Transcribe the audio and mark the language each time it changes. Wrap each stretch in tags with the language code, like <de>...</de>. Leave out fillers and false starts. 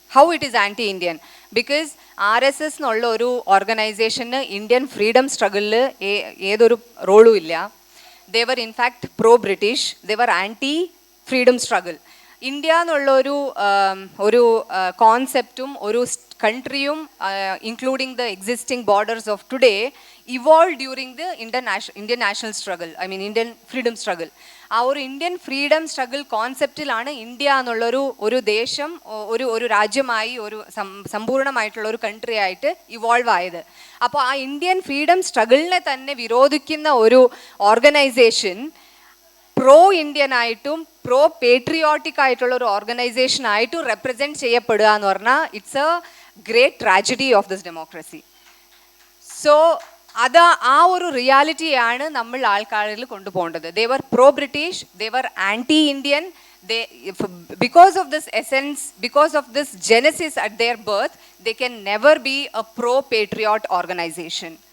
<en>How it is anti-Indian? Because</en> <ml>RSS എന്നുള്ള ഒരു ഓർഗനൈസേഷന് ഇന്ത്യൻ ഫ്രീഡം സ്ട്രഗിളിൽ ഏതൊരു റോളും ഇല്ല.</ml> <en>They were in fact pro-British. They were anti-freedom struggle.</en> <ml>India എന്നുള്ള ഒരു കോൺസെപ്റ്റും ഒരു കൺട്രിയും</ml> <en>Including the existing borders of today evolve during the Indian national struggle, I mean Indian freedom struggle.</en> <ml>ആ ഒരു ഇന്ത്യൻ ഫ്രീഡം സ്ട്രഗിൾ കോൺസെപ്റ്റിലാണ് ഇന്ത്യ എന്നുള്ളൊരു ദേശം ഒരു രാജ്യമായി ഒരു സമ്പൂർണ്ണമായിട്ടുള്ള ഒരു കൺട്രി ആയിട്ട് ഇവോൾവ് ആയത്. അപ്പോൾ ആ ഇന്ത്യൻ ഫ്രീഡം സ്ട്രഗിളിനെ തന്നെ വിരോധിക്കുന്ന ഒരു ഓർഗനൈസേഷൻ പ്രോ ഇന്ത്യൻ ആയിട്ടും പ്രോ പേട്രിയോട്ടിക് ആയിട്ടുള്ള ഒരു ഓർഗനൈസേഷൻ ആയിട്ടും റെപ്രസെൻറ്റ് ചെയ്യപ്പെടുക എന്ന് പറഞ്ഞാൽ</ml> <en>It's a great tragedy of this democracy.</en> <ml>So ആ ഒരു റിയാലിറ്റിയാണ് നമ്മൾ ആൾക്കാരിൽ കൊണ്ടുപോകേണ്ടത്.</ml> <en>They were pro British, they were anti Indian. Because of this essence, because of this genesis at their birth, they can never be a pro-patriot organization.</en>